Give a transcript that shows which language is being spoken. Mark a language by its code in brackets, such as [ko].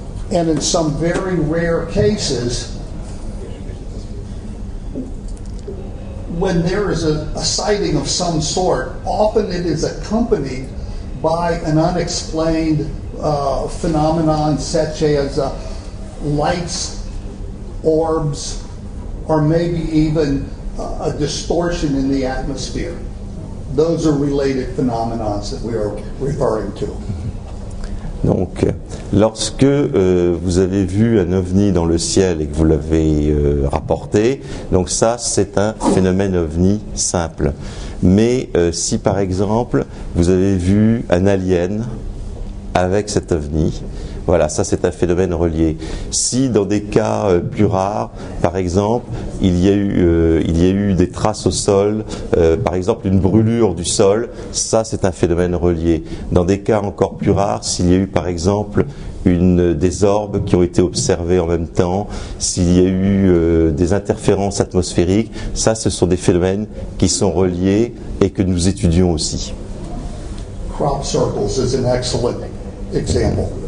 [en] And in some very rare cases, when there is a sighting of some sort, often it is accompanied by an unexplained phenomenon such as lights, orbs, or maybe even a distortion in the atmosphere. Those are related phenomena that we are referring to. [fr] Donc, lorsque vous avez vu un ovni dans le ciel et que vous l'avez rapporté, donc ça, c'est un phénomène ovni simple. Mais si par exemple, vous avez vu un alien avec cet ovni, voilà, ça c'est un phénomène relié. Si dans des cas plus rares, par exemple, il y a eu des traces au sol, par exemple une brûlure du sol, ça c'est un phénomène relié. Dans des cas encore plus rares, s'il y a eu par exemple des orbes qui ont été observés en même temps, s'il y a eu des interférences atmosphériques, ça ce sont des phénomènes qui sont reliés et que nous étudions aussi. [en] Crop circles is an excellent example.